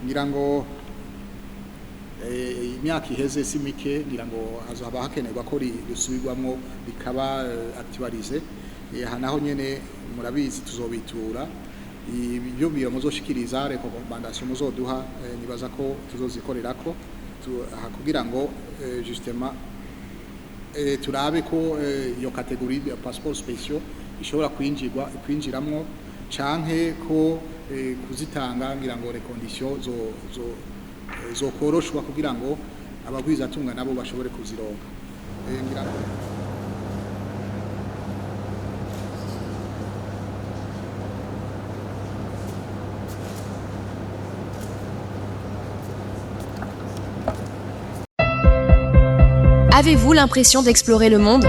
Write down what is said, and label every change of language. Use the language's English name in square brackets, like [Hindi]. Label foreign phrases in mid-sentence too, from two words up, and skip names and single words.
[Rundi] Ngira ngo imyaka iheze si mike, ngira ngo hazaba hakenerwa ko risubirwamwo bikaba actualisé. Aha naho nyene murabizi tuzobitura ibyo biro muzoshikiriza recommandation muzoduha, nibaza ko tuzozikorerako kugira ngo justement turabe ko iyo [French] catégorie de passeport spéciaux [Rundi] ishobora kwinjiramwo canke ko kuzitanga ngira ngo [French] les conditions [Rundi] zo koroshwa kugira ngo abagwiza tunga nabo bashobore kuzironka. Ngira ngo [French] Avez-vous l'impression d'explorer le monde?